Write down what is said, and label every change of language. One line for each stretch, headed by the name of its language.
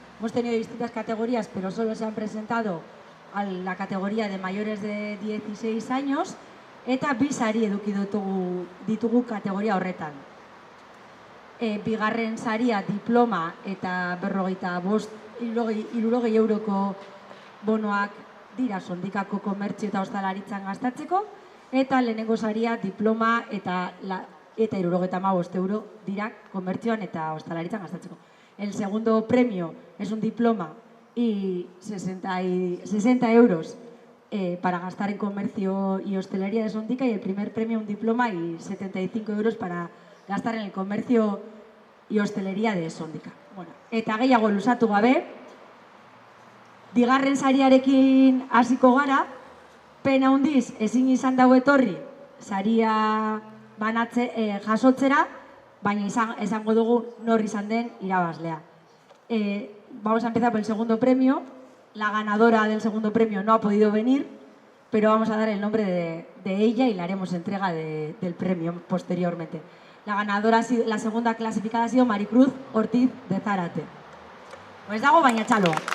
Spanish: Hemos tenido distintas categorías, pero solo se han presentado a la categoría de mayores de 16 años,
Basque: eta bi sari eduki ditugu kategoria horretan. Bigarren saria diploma eta 65 euroko bonoak dira Sondikako komertzio eta ostalaritzan gastatzeko, eta lehenengo saria diploma eta 75 euro dira komertzioan eta ostalaritzan gastatzeko.
Spanish: El segundo premio es un diploma y 60 euros para gastar en comercio y hostelería de Sondika, y el primer premio un diploma y 75 euros para gastar en el comercio y hostelería de Sondika.
Basque: Bueno, eta gehiago luzatu gabe, bigarren sariarekin hasiko gara. Pena handiz ezin izan dago etorri saria jasotzera, baina esango dugu nor izan den irabazlea.
Spanish: Vamos a empezar por el segundo premio. La ganadora del segundo premio no ha podido venir, pero vamos a dar el nombre de ella y le haremos entrega del premio posteriormente. La ganadora, la segunda clasificada, ha sido Maricruz Ortiz de Zárate. Pues
Basque: dago baina txalo.